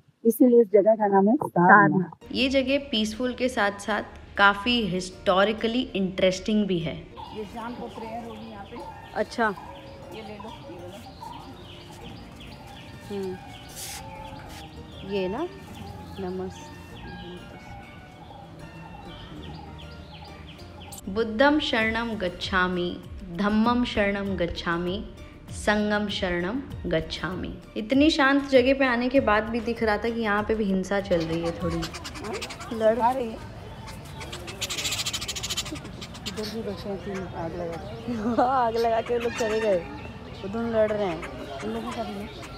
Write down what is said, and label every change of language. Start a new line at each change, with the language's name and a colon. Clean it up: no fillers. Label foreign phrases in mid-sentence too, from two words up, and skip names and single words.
Hindi: इसीलिए इस जगह का नाम है सारनाथ। ये जगह पीसफुल के साथ साथ काफ़ी
English: historically interesting
Hindi: भी है। ये शाम को प्रेयर होगी यहाँ पे। अच्छा। ये ले लो, ये वाला। ये ना नमस्ते।
Pali: बुद्धम शरणम गच्छामि, धम्मम शरणम गच्छामि, संगम शरणम गच्छामि।
Hindi: इतनी शांत जगह पे आने के बाद भी दिख रहा था कि यहाँ पे भी हिंसा चल रही है थोड़ी। लड़ रही है इधर भी बच्चे आग लगा आग लगा के लोग चले गए, उधर लड़ रहे हैं। उन लोगों का भी